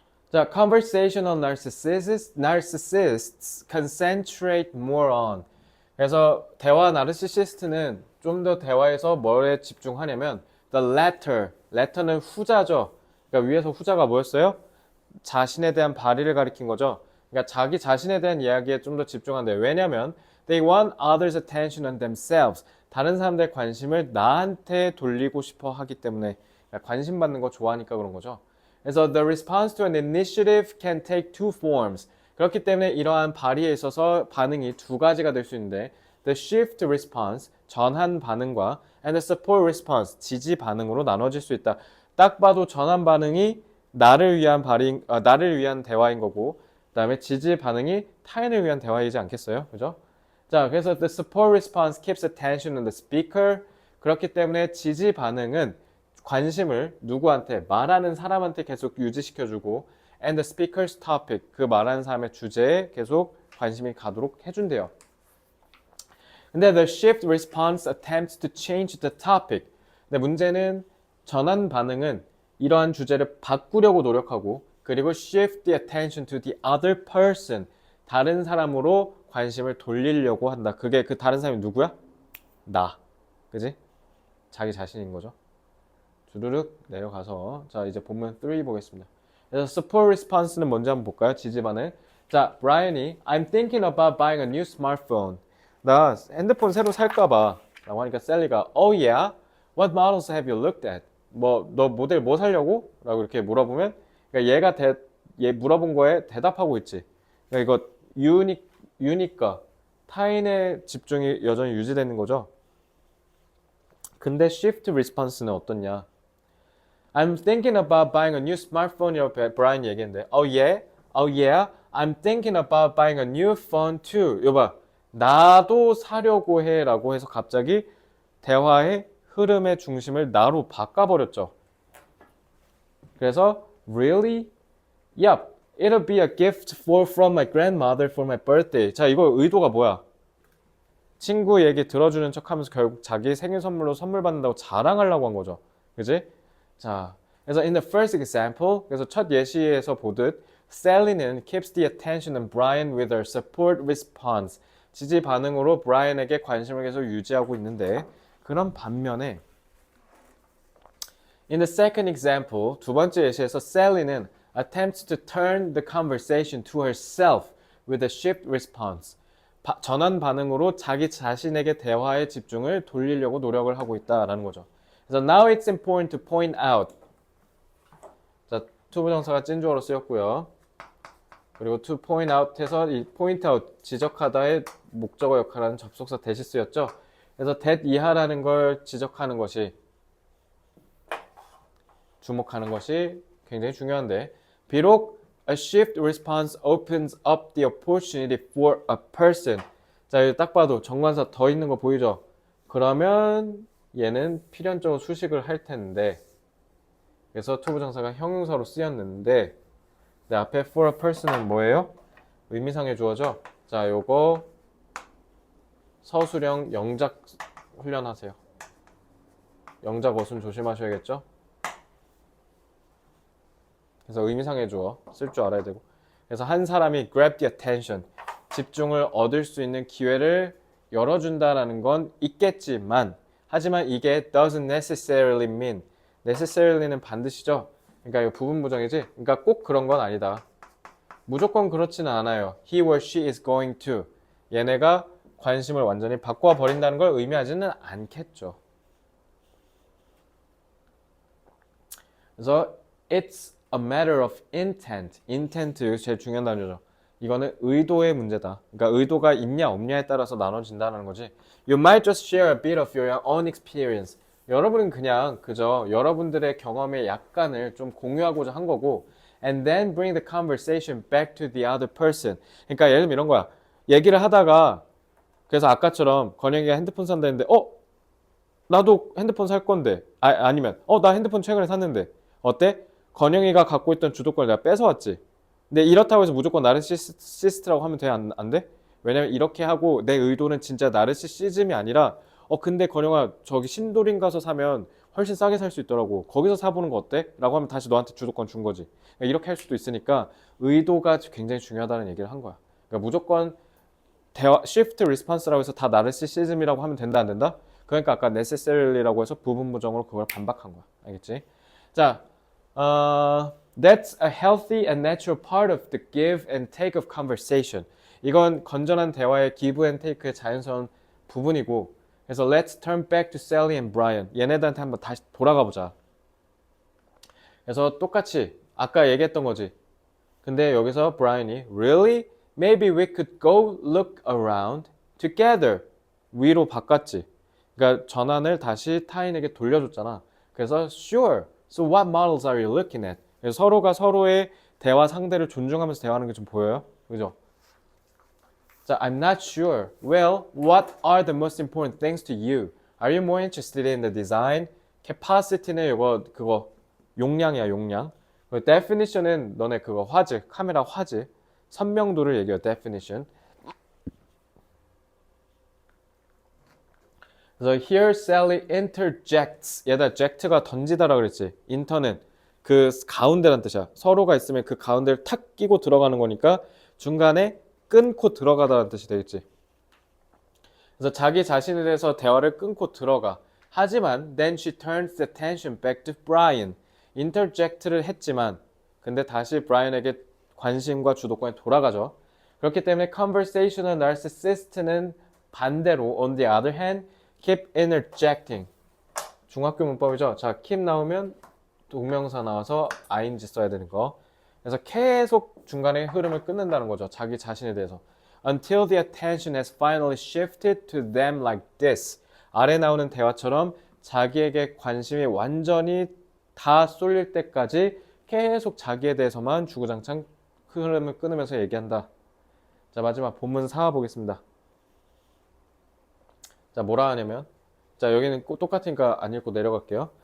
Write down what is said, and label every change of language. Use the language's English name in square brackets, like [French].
[English] 자, conversational narcissists concentrate more on. [Korean] 그래서 대화 나르시시스트는 좀 더 대화에서 뭐에 집중하냐면 [English] the letter [Korean] 는 후자죠. 그러니까 위에서 후자가 뭐였어요? 자신에 대한 발의를 가리킨 거죠. 그러니까 자기 자신에 대한 이야기에 좀 더 집중한대요. 왜냐면 [English] they want others' attention on themselves. [Korean] 다른 사람들의 관심을 나한테 돌리고 싶어 하기 때문에 그러니까 관심 받는 거 좋아하니까 그런 거죠. 그래서 [English] the response to an initiative can take two forms. [Korean] 그렇기 때문에 이러한 발의에 있어서 반응이 두 가지가 될 수 있는데 [English] the shift response, [Korean] 전환 반응과 [English] and the support response, [Korean] 지지 반응으로 나눠질 수 있다. 딱 봐도 전환 반응이 나를 위한 나를 위한 대화인 거고 그다음에 지지 반응이 타인을 위한 대화이지 않겠어요? 그죠? 자, 그래서 [English] the support response keeps attention on the speaker. [Korean] 그렇기 때문에 지지 반응은 관심을 누구한테 말하는 사람한테 계속 유지시켜주고 [English] and the speaker's topic [Korean] 그 말하는 사람의 주제에 계속 관심이 가도록 해준대요. 근데 [English] the shift response attempts to change the topic. [Korean] 근데 문제는 전환 반응은 이러한 주제를 바꾸려고 노력하고 그리고 [English] shift the attention to the other person [Korean] 다른 사람으로 관심을 돌리려고 한다. 그게 그 다른 사람이 누구야? 나. 그지? 자기 자신인 거죠. 주르륵 내려가서 자 이제 본문 3 보겠습니다. 그래서 support response는 뭔지 한번 볼까요? 지지 반응. 자, 브라이언이 [English] I'm thinking about buying a new smartphone. [Korean] 나 핸드폰 새로 살까 봐. 라고 하니까 셀리가 [English] Oh yeah? What models have you looked at? [Korean] 너 모델 뭐 살려고? 라고 이렇게 물어보면 그러니까 얘 물어본 거에 대답하고 있지. 그러니까 이거 유니까 타인의 집중이 여전히 유지되는 거죠. 근데 shift response는 어떻냐? [English] I'm thinking about buying a new smartphone이라고 [Korean] 브라이언이 얘기했는데 [English] Oh yeah? Oh yeah? I'm thinking about buying a new phone too. [Korean] 여봐, 나도 사려고 해 라고 해서 갑자기 대화의 흐름의 중심을 나로 바꿔버렸죠. 그래서 [English] Really? Yep, it'll be a gift from my grandmother for my birthday. [Korean] 자, 이거 의도가 뭐야? 친구 얘기 들어주는 척하면서 결국 자기 생일 선물로 선물 받는다고 자랑하려고 한 거죠. 그지? 자, 그래서 [English] in the first example, [Korean] 그래서 첫 예시에서 보듯 Sally는 [English] keeps the attention on Brian with her support response. [Korean] 지지 반응으로 브라이언에게 관심을 계속 유지하고 있는데 그런 반면에 [English] In the second example, [Korean] 두 번째 예시에서 Sally는 [English] attempts to turn the conversation to herself with a shift response. [Korean] 전환 반응으로 자기 자신에게 대화의 집중을 돌리려고 노력을 하고 있다라는 거죠. 그래서 [English] now it's important to point out. [Korean] 자, to 부정사가 찐주어로 쓰였고요. 그리고 to point out 해서 이 point out, 지적하다의 목적어 역할하는 접속사 대시 쓰였죠. 그래서 that 이하라는 걸 지적하는 것이 주목하는 것이 굉장히 중요한데 비록 [English] a shift response opens up the opportunity for a person. [Korean] 자, 여기 딱 봐도 정관사 더 있는 거 보이죠? 그러면 얘는 필연적으로 수식을 할 텐데 그래서 to 부정사가 형용사로 쓰였는데 내 앞에 for a person은 뭐예요? 의미상의 주어죠? 자, 요거 서술형 영작 훈련하세요. 영작 어순 조심하셔야겠죠? 그래서 의미상의 주어 쓸 줄 알아야 되고 그래서 한 사람이 [English] grab the attention [Korean] 집중을 얻을 수 있는 기회를 열어준다라는 건 있겠지만 하지만 이게 [English] doesn't necessarily mean [Korean] necessarily는 반드시죠. 그러니까 이거 부분 부정이지. 그러니까 꼭 그런 건 아니다. 무조건 그렇지는 않아요. [English] He or she is going to [Korean] 얘네가 관심을 완전히 바꿔 버린다는 걸 의미하지는 않겠죠. 그래서 [English] it's a matter of intent. [Korean] intent 제일 중요한 단어죠. 이거는 의도의 문제다. 그러니까 의도가 있냐 없냐에 따라서 나눠진다는 거지. [English] You might just share a bit of your own experience. [Korean] 여러분은 그냥 그저 여러분들의 경험의 약간을 좀 공유하고자 한 거고 [English] and then bring the conversation back to the other person. [Korean] 그러니까 예를 들면 이런 거야. 얘기를 하다가 그래서 아까처럼 건영이가 핸드폰 산다 했는데 나도 핸드폰 살 건데 아니면 나 핸드폰 최근에 샀는데 어때? 건영이가 갖고 있던 주도권을 내가 뺏어왔지. 근데 이렇다고 해서 무조건 나르시시스트라고 하면 돼? 안 돼? 왜냐면 이렇게 하고 내 의도는 진짜 나르시시즘이 아니라 근데 건영아 저기 신도림 가서 사면 훨씬 싸게 살 수 있더라고. 거기서 사보는 거 어때? 라고 하면 다시 너한테 주도권 준 거지. 그러니까 이렇게 할 수도 있으니까 의도가 굉장히 중요하다는 얘기를 한 거야. 그러니까 무조건 shift response라고 해서 다 나르시시즘이라고 하면 된다 안 된다? 그러니까 아까 necessary라고 해서 부분부정으로 그걸 반박한 거야. 알겠지? [English] 자, that's a healthy and natural part of the give and take of conversation. [Korean] 이건 건전한 대화의 give and take의 자연스러운 부분이고 그래서 [English] let's turn back to Sally and Brian. [Korean] 얘네들한테 한번 다시 돌아가 보자. 그래서 똑같이 아까 얘기했던 거지. 근데 여기서 Brian이 [English] Really? Maybe we could go look around together. [Korean] 위로 바꿨지. 그러니까 전환을 다시 타인에게 돌려줬잖아. 그래서 [English] Sure. So what models are you looking at? [Korean] 그래서 서로가 서로의 대화 상대를 존중하면서 대화하는 게 좀 보여요? 그죠? 자, [English] I'm not sure. Well, what are the most important things to you? Are you more interested in the design? [Korean] capacity는 그거 용량이야, 용량. definition은 너네 그거 화질, 카메라 화질, 선명도를 얘기해요, definition. 그래서 [English] here Sally interjects. [Korean] 얘다 ject가 던지다라 그랬지. inter는 그 가운데란 뜻이야. 서로가 있으면 그 가운데를 탁 끼고 들어가는 거니까 중간에 끊고 들어가다라는 뜻이 되겠지. 그래서 자기 자신에 대해서 대화를 끊고 들어가. 하지만 [English] then she turns the attention back to Brian. [Korean] interject를 했지만 근데 다시 브라이언에게 관심과 주도권에 돌아가죠. 그렇기 때문에 [English] conversational narcissist는 [Korean] 반대로 [English] on the other hand keep interjecting. [Korean] 중학교 문법이죠. 자, keep 나오면 동명사 나와서 ing 써야 되는 거. 그래서 계속 중간에 흐름을 끊는다는 거죠. 자기 자신에 대해서. [English] Until the attention has finally shifted to them like this. [Korean] 아래 나오는 대화처럼 자기에게 관심이 완전히 다 쏠릴 때까지 계속 자기에 대해서만 주구장창 흐름을 끊으면서 얘기한다. 자, 마지막 본문 4 보겠습니다. 자, 뭐라 하냐면 자, 여기는 똑같으니까 안 읽고 내려갈게요.